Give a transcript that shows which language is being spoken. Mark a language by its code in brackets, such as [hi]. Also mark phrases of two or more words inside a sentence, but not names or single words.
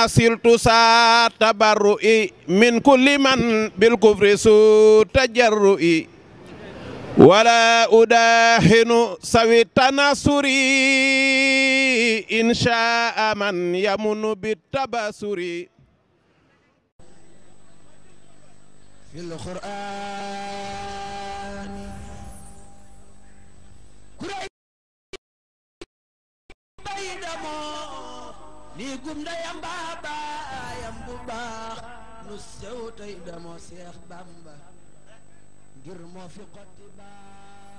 [ar] صرت سا تبرئ من كل من بالكفر سوء تجرئ ولا أداهن سوي التناصر إن شاء من يمن بالتبصر في القرآن [wo] damoo nii gum ndeyam baayam bu baax nu sew tey damoo Seex Bamba ngir moo fi xotti baax